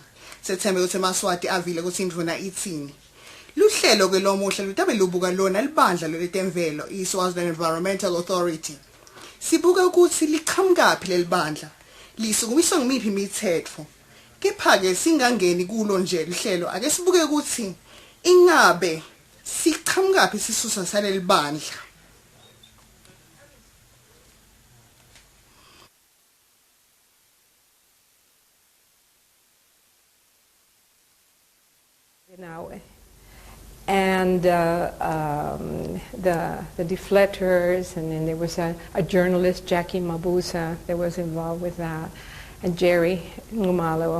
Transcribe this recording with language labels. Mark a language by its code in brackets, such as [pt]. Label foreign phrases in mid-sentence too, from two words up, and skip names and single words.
[ss] Sethembe ukuthi eMaswati avile ukuthi indvuna ithini. Luhlelo ke lomuhle lutabe lubuka lona libandla letemvelo iSwaziland Environmental Authority. Sibuka ukuthi liqhamukaphi lelibandla lisukumiswa ngimiphi imithetho. Kepha ke singangeni kulo nje lihlelo ake sibuke ukuthi ingabe siqhamukaphi sisusa saleli bandla. [en] And the defletters, and then there was a journalist, Jackie Mabuza, that was involved with that, and Jerry Ngumalo.